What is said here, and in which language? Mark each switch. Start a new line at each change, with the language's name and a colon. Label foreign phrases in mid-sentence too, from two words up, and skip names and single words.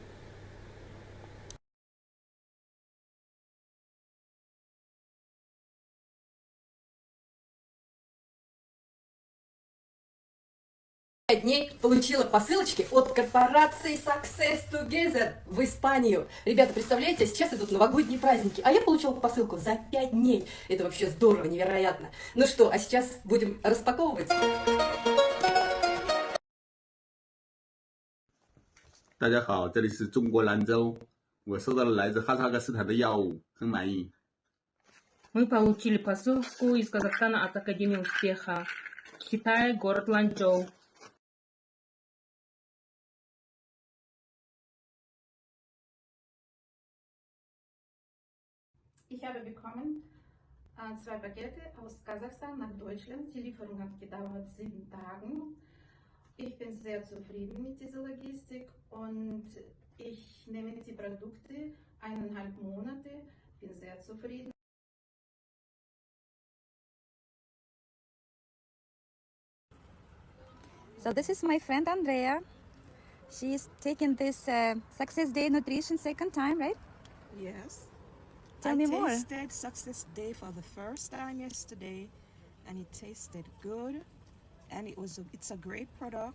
Russian: Дней получила посылочки от корпорации Success Together в Испанию. Ребята, представляете, сейчас идут новогодние праздники, а я получила посылку за 5 дней. Это вообще здорово, невероятно. Ну что, а сейчас будем распаковывать.
Chinese: 大家好，这里是中国兰州，我收到了来自哈萨克斯坦的药物，很满意。
Russian: Мы получили посылку из Казахстана от Академии успеха. Китай, город Ланчжоу.
German: Ich habe bekommen 2 Pakete aus Kasachstan nach Deutschland. Die Lieferung hat gedauert 7 Tage. Ich bin sehr zufrieden mit dieser Logistik und ich nehme die Produkte 1,5 Monate. Bin sehr zufrieden.
English: So this is my friend Andrea. She's taking this Success Day Nutrition second time, right? Yes. Tell me more. I tasted Success Day for the first time yesterday, and it tasted good, and it's a great product.